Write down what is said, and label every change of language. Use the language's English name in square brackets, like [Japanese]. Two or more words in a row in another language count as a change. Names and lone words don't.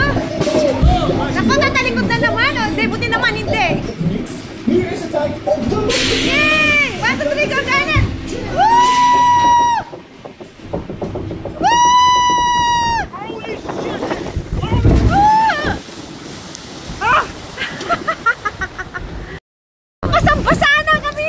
[Filipino] Nako, tatalikod na naman. Oh. Hindi, buti naman, hindi. [Dutch] Nu is het tijd om de lucht te [English] Yay! 1, 2, 3, go, Garnet! Woo! Woo! Holy shit! Woo! [Filipino] Ah! Basang-basa na kami!